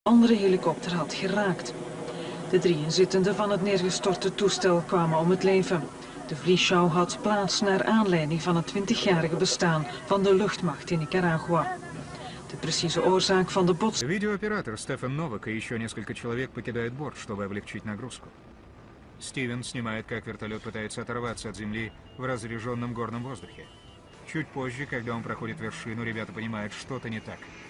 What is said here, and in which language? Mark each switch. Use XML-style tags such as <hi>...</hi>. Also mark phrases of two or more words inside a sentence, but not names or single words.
<nl>andere helikopter had geraakt. De 3 inzittenden van het neergestorte toestel kwamen om het leven. De vliegschouw had plaats naar aanleiding van het 20-jarige bestaan van de luchtmacht in Nicaragua. De precieze oorzaak van de botsing.</nl> <ru>Видеооператор Стефан Новак и еще несколько человек покидают борт, чтобы облегчить нагрузку. Стивен снимает, как вертолет пытается оторваться от земли в разреженном горном воздухе. Чуть позже, когда он проходит вершину, ребята понимают, что-то не так.</ru>